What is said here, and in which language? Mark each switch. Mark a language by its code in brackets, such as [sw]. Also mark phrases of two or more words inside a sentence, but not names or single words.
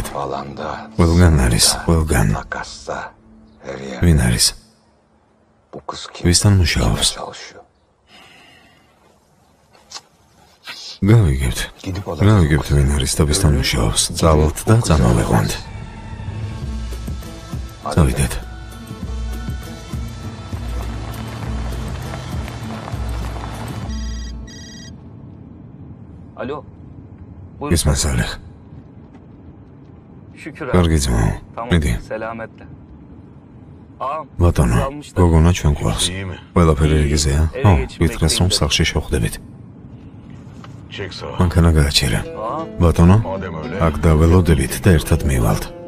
[ka] ყველგან არის, ყველგან. ვინ არის? ვისთან მუშაობს? გავიგებთ. გავიგებთ ვინ არის და ვისთან მუშაობს. წავალთ და წამოვეყვანთ. წავიდეთ. [tr] Alo. İsmail Salih. Şükür [ka] კარგი ძმო. [tr] Tamam. [ka] Მიდი. [tr] Selametle. Ağam. [ka] ბატონო, გოგონა ჩვენ გვყავს. ყველაფერი რიგზეა? ო, ვითხრეს რომ სახლში შევხვდებით. მანქანა გააჩერე. ბატონო, აქ დაველოდებით და ერთად მივალთ.